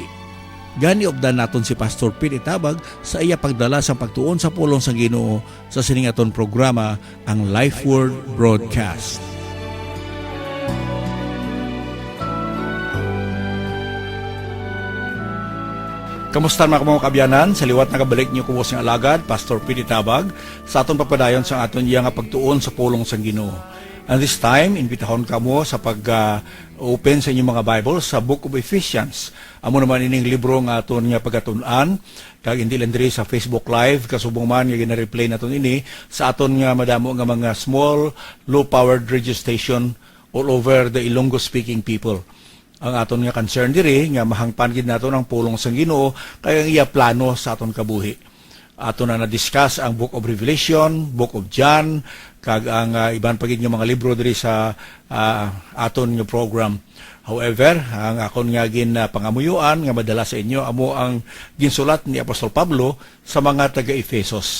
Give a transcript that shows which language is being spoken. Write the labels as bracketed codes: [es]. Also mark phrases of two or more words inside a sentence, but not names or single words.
[hil] Gani obdan naton si Pastor Pete Itabag sa iya pagdala sa pagtuon sa pulong sang Ginoo sa sining aton programa, ang Life Word Broadcast. Kamusta mga kabyanan? Sa liwat nakabalik niyo kuwas ng alagad, Pastor Pete Itabag, sa aton papadayon sa aton iya nga pagtuon sa pulong sang Ginoo. [en] And this time, [hil] imbitahon kamo sa pag-open sa inyong mga Bible sa Book of Ephesians. Amo naman ining libro nga aton nga pagatunan, kag hindi lang diri sa Facebook Live, kasubong man nga gina-replay naton ini sa aton nga madamo nga mga [en] small, low-powered radio station all over the Ilonggo-speaking people. [hil] Ang aton nga concern diri nga mahangpan gid naton ang pulong sang Ginoo kay ang iya plano sa aton kabuhi. Aton na na-discuss ang Book of Revelation, Book of John, kag ang iban pa gid nga mga libro diri sa aton nga program. However, ang akon nga pangamuyuan nga madala sa inyo amo ang ginsulat ni Apostol Pablo sa mga taga-Efesos.